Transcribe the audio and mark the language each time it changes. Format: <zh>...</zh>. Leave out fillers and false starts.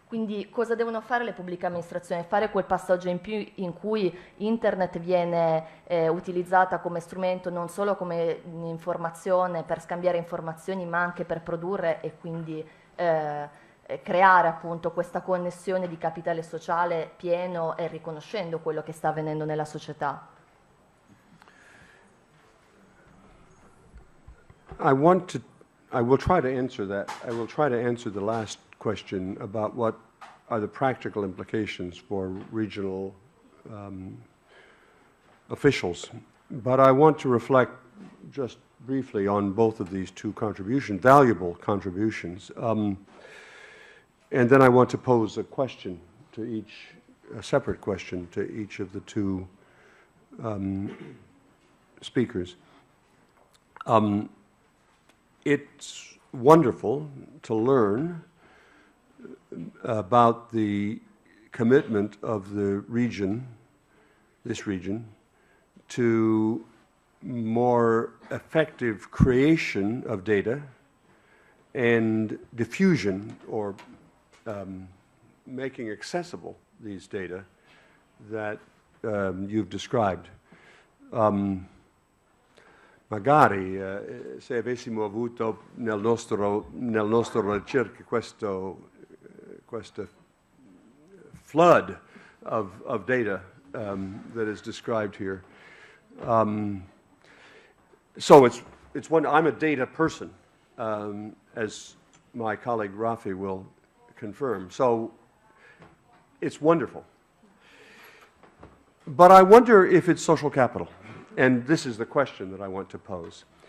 <it>Quindi cosa devono fare le pubbliche amministrazioni? Fare quel passaggio in più in cui internet viene utilizzata come strumento non solo come informazione per scambiare informazioni, ma anche per produrre e quindi creare appunto questa connessione di capitale sociale pieno e riconoscendo quello che sta avvenendo nella società.</it> <en>I will try to answer that. I will try to answer the last question about what are the practical implications for regional officials. But I want to reflect just briefly on both of these two contributions, valuable contributions. And then I want to pose a question to each, a separate question to each of the two speakers. It's wonderful to learn about the commitment of the region, this region, to more effective creation of data and diffusion or making accessible these data that you've described.</en> <it>Magari se avessimo avuto nel nostro ricerca questo</it> <en>flood of data that is described here. So it's one. I'm a data person, as my colleague Rafi will confirm. So it's wonderful. But I wonder if it's social capital, and this is the question that I want to pose.</en>